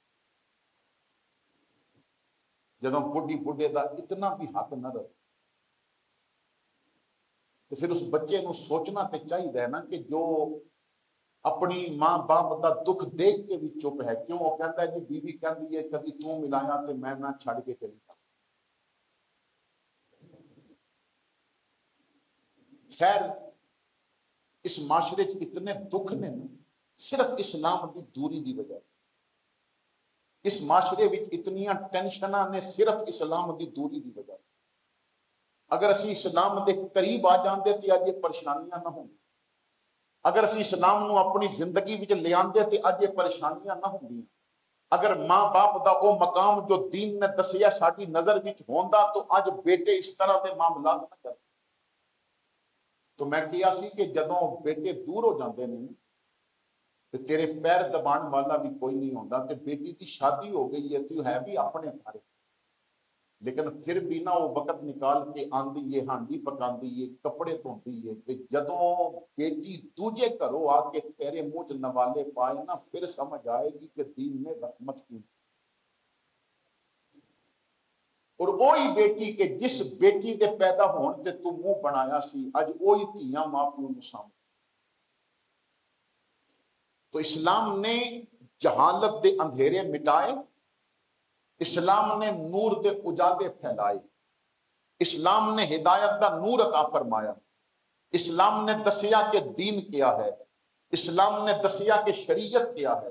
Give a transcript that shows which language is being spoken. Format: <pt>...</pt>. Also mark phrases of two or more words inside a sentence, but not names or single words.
<ur>جدوں بڈھی بڈھے کا اتنا بھی حق نہ رہے تو پھر اس بچے کو سوچنا تو چاہیے نا کہ جو اپنی ماں باپ کا دکھ دیکھ کے بھی چپ ہے. کیوں? وہ کہتا ہے جی بیوی کہتی ہے کبھی تو ملایا تو میں نا چھڈ کے چلی جا.</ur> <pa>خیر اس معاشرے اتنے دکھ نے صرف اسلام دی دوری دی وجہ، اس معاشرے اتنیاں ٹینشناں نے صرف اسلام دی دوری دی وجہ۔ اگر اسی اسلام دے قریب آ جاندے تے اج یہ پریشانیاں نہ ہوں، اگر اسی اسلام نو اپنی زندگی وچ لے آندے تے اج یہ پریشانیاں نہ ہوندیاں، اگر ماں باپ دا او مقام جو دین نے دسیا ساڈی نظر وچ ہوندا تو اج بیٹے اس طرح دے معاملات نہ کرتے۔ تو میں کہیا سی کہ جدوں بیٹے دور ہو جاندے نے تے تیرے پیر دبان والا بھی کوئی نہیں ہوندا، تے بیٹی دی شادی ہو گئی ہے تو ہے بھی اپنے گھر، لیکن پھر بھی نہ وہ وقت نکال کے آندی ہے، ہانڈی پکاندی ہے، کپڑے دھوندی ہے، تے جدوں بیٹی دوجے گھروں آ کے تیرے منہ چ نوالے پائے نا، پھر سمجھ آئے گی کہ دین نے رحمت کی۔ اور وہی بیٹی کہ جس بیٹی دے پیدا ہون تے تو منہ بنایا سی، اج وہی دھیاں ماں پیو نوں سامنے۔ تو اسلام نے جہالت دے اندھیرے مٹائے، اسلام نے نور دے اجالے پھیلائے، اسلام نے ہدایت دا نور عطا فرمایا، اسلام نے دسیا کہ دین کیا ہے، اسلام نے دسیا کہ شریعت کیا ہے۔</pa>